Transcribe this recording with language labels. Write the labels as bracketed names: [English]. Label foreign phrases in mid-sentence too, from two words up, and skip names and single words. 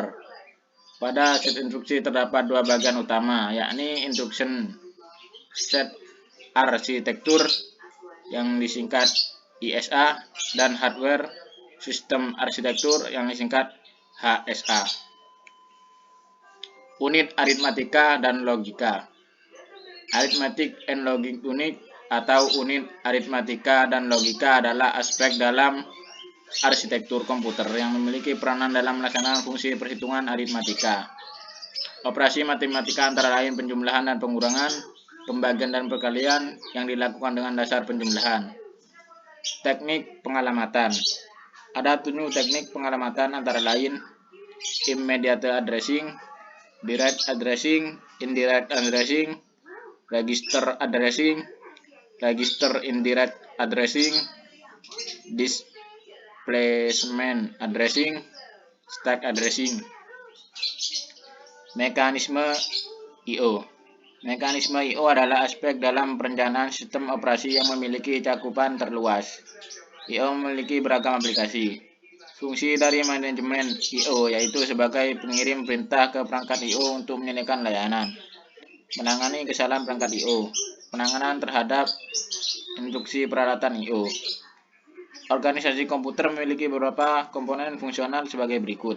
[Indonesian] Pada set instruksi terdapat 2 bagian utama, yakni [English] instruction set [Indonesian] arsitektur yang disingkat ISA dan hardware sistem arsitektur yang disingkat HSA. Unit aritmatika dan logika. [English] Arithmetic and Logic Unit [Indonesian] atau unit aritmatika dan logika adalah aspek dalam arsitektur komputer yang memiliki peranan dalam melaksanakan fungsi perhitungan aritmatika. Operasi matematika antara lain penjumlahan dan pengurangan, pembagian dan perkalian yang dilakukan dengan dasar penjumlahan. Teknik pengalamatan. Ada 7 teknik pengalamatan antara lain [English] immediate addressing, direct addressing, indirect addressing, register addressing, register indirect addressing, displacement addressing, stack addressing. [Indonesian] Mekanisme I/O. Mekanisme I/O adalah aspek dalam perencanaan sistem operasi yang memiliki cakupan terluas. I/O memiliki beragam aplikasi. Fungsi dari manajemen I/O yaitu sebagai pengirim perintah ke perangkat I/O untuk menyelesaikan layanan. Menangani kesalahan perangkat I/O. Penanganan terhadap instruksi peralatan I/O. Organisasi komputer memiliki beberapa komponen fungsional sebagai berikut.